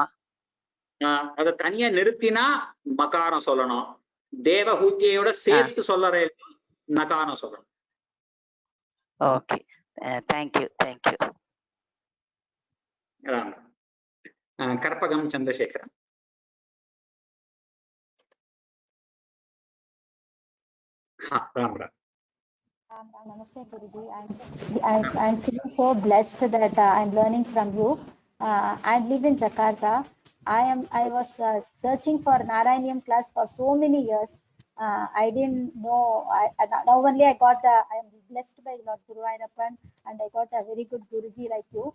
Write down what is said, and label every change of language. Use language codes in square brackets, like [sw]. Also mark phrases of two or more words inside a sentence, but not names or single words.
[ta] அத தனியா நிறுத்தினா மகாரம் சொல்லணும், தேவஹூத்தியோட சேர்த்து சொல்லற நகாரம் சொல்லணும். [en] okay, thank you thank you. [ta] கற்பகம் சந்திரசேகரன். [hi] राम राम. नमस्ते गुरुजी. [en] I'm feeling so blessed that I'm learning from you. I live in Jakarta. I was searching for Narayaniam class for so many years. I didn't know. Now only I am blessed by Lord Guru Ayyappan, and I got a very good Guruji like you.